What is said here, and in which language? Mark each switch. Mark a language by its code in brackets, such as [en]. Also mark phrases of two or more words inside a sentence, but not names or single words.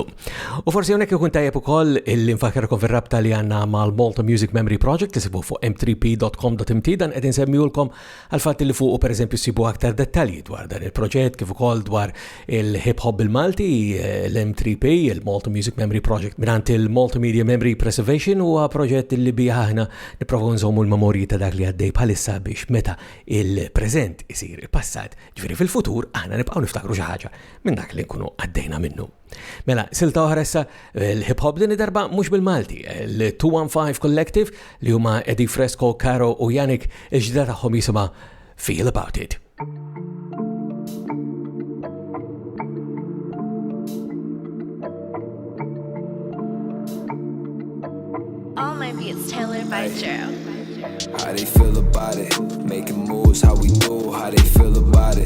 [mt] U forsi hawnhekk ikun tajjeb ukoll il-infakarkom fir-rabta li għandna mal-Malta Music Memory Project li sibu fuq m3p.com.mt dan qed insemmihulkom għal fatt li fuq pereżempju sibu aktar dettalji dwar dan il-proġett kif ukoll dwar il-hip hop bil-Malti, l-M3P, il-Malta Music Memory Project mingħand il-Malta Media Memory Preservation huwa proġett li bija aħna nipprovaw nżommu l-memorji ta' dak li għaddej bħalissa biex meta il-preżent isir il-passat, ġifieri fil-futur aħna nibqgħu niftakru xi ħaġa minn dak li nkunu għaddejna minnu. Mela, silta oħra issa l-hip hop din darba mhux bil-Malti, l-215 Collective li huma Eddie Fresco, Caro u Yannick il-ġdida tagħhom jisimha Feel About It. [en] All my beats tailored by Joe. How they feel about it, making moves, how we do, how they feel about it.